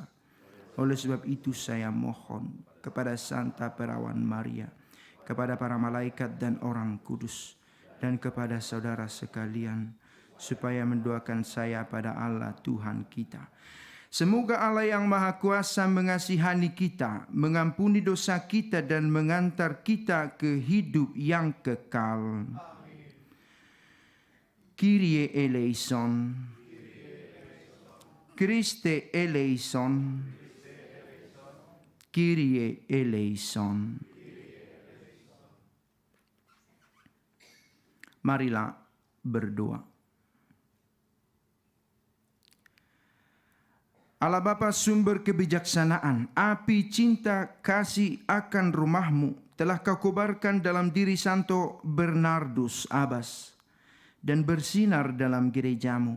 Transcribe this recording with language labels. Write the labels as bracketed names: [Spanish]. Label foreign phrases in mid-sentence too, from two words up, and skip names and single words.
[Indonesian] Oleh sebab itu saya mohon kepada Santa Perawan Maria, kepada para malaikat dan orang kudus, dan kepada saudara sekalian, supaya mendoakan saya pada Allah Tuhan kita. Semoga Allah yang Maha Kuasa mengasihani kita, mengampuni dosa kita, dan mengantar kita ke hidup yang kekal. [Greek] Κύριε ἐλέησον, Χριστὲ ἐλέησον, Κύριε ἐλέησον. [Indonesian] Marilah berdoa. Allah Bapa sumber kebijaksanaan, api cinta kasih akan rumahmu telah kau kobarkan dalam diri Santo Bernardus Abbas dan bersinar dalam gerejamu.